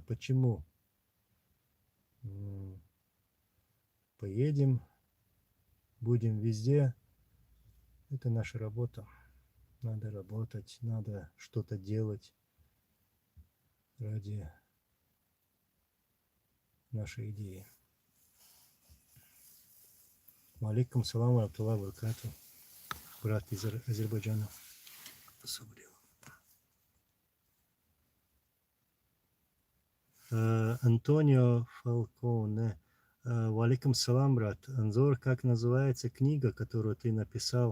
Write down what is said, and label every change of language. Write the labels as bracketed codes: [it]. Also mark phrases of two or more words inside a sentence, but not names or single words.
[ru] Почему? Поедем, будем везде. Это наша работа. Надо работать, надо что-то делать ради нашей идеи. [ar] عليكم السلام ورحمة الله وبركاته. [ru] Брат из Азербайджана. Антонио Фалконе. [ar] وعليكم السلام, брат. [ru] Анзор, как называется книга, которую ты написал?